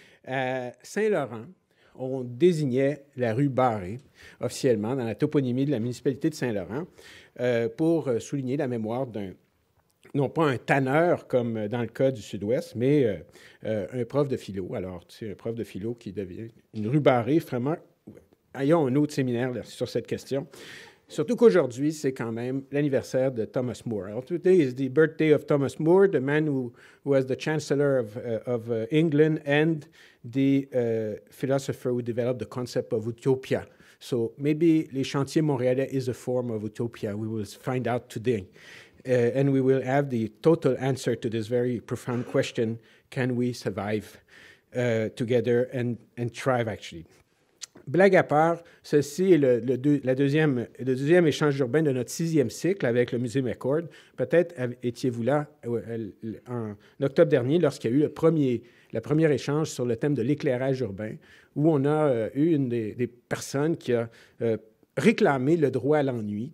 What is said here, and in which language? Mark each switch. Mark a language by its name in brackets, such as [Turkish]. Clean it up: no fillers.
[French] À Saint-Laurent, on désignait la rue Barrée officiellement dans la toponymie de la municipalité de Saint-Laurent pour souligner la mémoire non pas un tanneur comme dans le cas du Sud-Ouest, mais un prof de philo. Alors, c'est un prof de philo qui devient une rue Barrée, vraiment. Ayons un autre séminaire là, sur cette question. Surtout qu'aujourd'hui, c'est quand même l'anniversaire de Thomas More. [English] Alors, today is the birthday of Thomas More, the man who was the Chancellor of England and the philosopher who developed the concept of utopia. So maybe [French] les chantiers montréalais [English] is a form of utopia. We will find out today. And we will have the total answer to this very profound question, can we survive together and thrive actually? [French] Blague à part, ceci est le deuxième échange urbain de notre 6e cycle avec le Musée McCord. Peut-être étiez-vous là en octobre dernier lorsqu'il y a eu le premier échange sur le thème de l'éclairage urbain, où on a eu une des personnes qui a réclamer le droit à l'ennui.